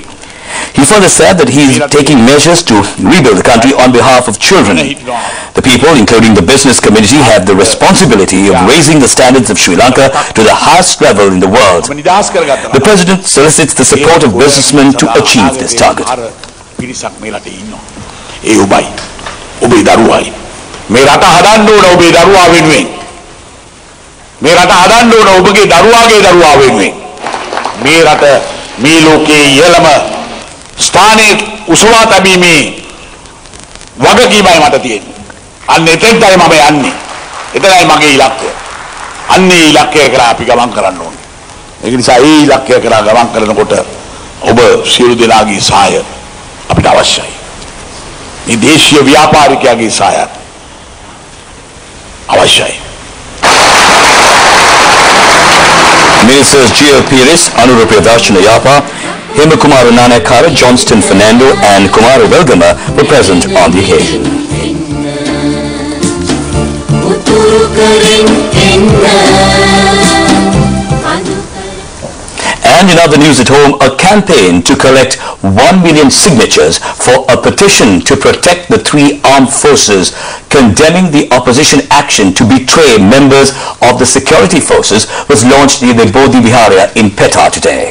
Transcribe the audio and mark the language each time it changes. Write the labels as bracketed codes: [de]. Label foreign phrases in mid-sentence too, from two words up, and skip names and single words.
[en] He further said that he is taking measures to rebuild the country on behalf of children. The people, including the business community, have the responsibility of raising the standards of Sri Lanka to the highest level in the world. The president solicits the support of businessmen to achieve this target. [si] ස්ථානයේ උසවා තැබීමේ වගකීමයි මට තියෙන්නේ. අන්න එතෙන්ටයි මම යන්නේ. එතනයි මගේ ඉලක්කය. අන්නේ ඉලක්කය කරා අපි ගමන් කරන්න ඕනේ. ඒක නිසා ඒ ඉලක්කය කරා ගමන් කරනකොට ඔබ සියලු දෙනාගේ සහාය අපිට අවශ්‍යයි. මේ දේශීය ව්‍යාපාරිකයාගේ සහාය අවශ්‍යයි. [en] Ministers Gio Piris, Anurupa Darshana Yapa, Hema Kumara Nanakara, Johnston Fernando and Kumara Velgama were present on the occasion. And in other news at home, a campaign to collect 1 million signatures for a petition to protect the three armed forces condemning the opposition action to betray members of the security forces was launched near the Bodhi Viharya in Petha today.